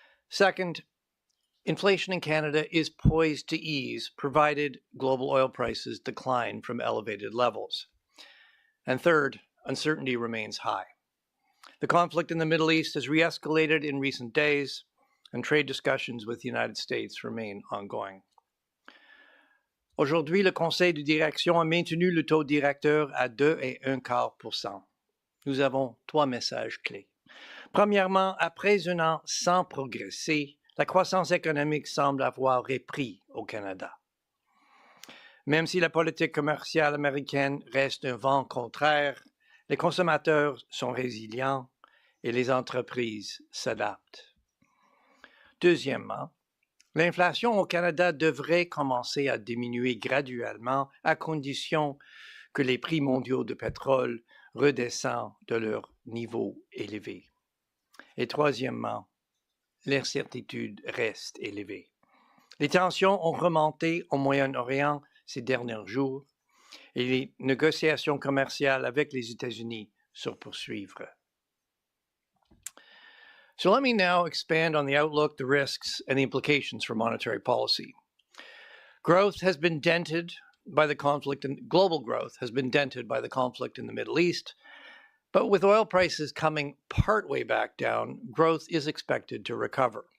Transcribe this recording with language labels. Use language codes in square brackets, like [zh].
[en] Second, inflation in Canada is poised to ease provided global oil prices decline from elevated levels. And third, uncertainty remains high. The conflict in the Middle East has re-escalated in recent days, and trade discussions with the United States remain ongoing. [fr] Aujourd'hui, le Conseil de direction a maintenu le taux directeur à 2,25%. Nous avons trois messages clés. Premièrement, après un an sans progresser, la croissance économique semble avoir repris au Canada. Même si la politique commerciale américaine reste un vent contraire, les consommateurs sont résilients et les entreprises s'adaptent. Deuxièmement, l'inflation au Canada devrait commencer à diminuer graduellement à condition que les prix mondiaux de pétrole redescendent de leur niveau élevé. Et troisièmement, l'incertitude reste élevée. Les tensions ont remonté au Moyen-Orient ces derniers jours et les négociations commerciales avec les États-Unis se poursuivent. [en] So let me now expand on the outlook, the risks, and the implications for monetary policy. Growth has been dented by the conflict, and global growth has been dented by the conflict in the Middle East. But with oil prices coming partway back down, growth is expected to recover.